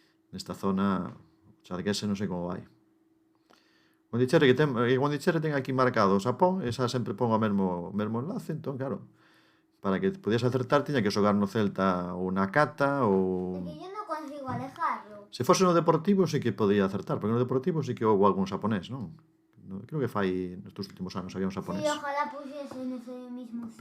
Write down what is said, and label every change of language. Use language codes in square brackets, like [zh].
[gl] Nesta zona, o Charguese non sei como vai. Gondicherre ten aquí marcado o Xapón, esa sempre pon o mesmo enlace, entón, claro, para que podías acertar, tiña que xogar no Celta ou na Cata ou... [es] Es que yo no consigo alejarlo. [gl] Se fose no Deportivo sí que podía acertar, porque no Deportivo sí que houve algún xaponés, non? Creo que fai nestes últimos anos había un xaponés. [es] Sí, ojalá pusiese en ese mismo sitio.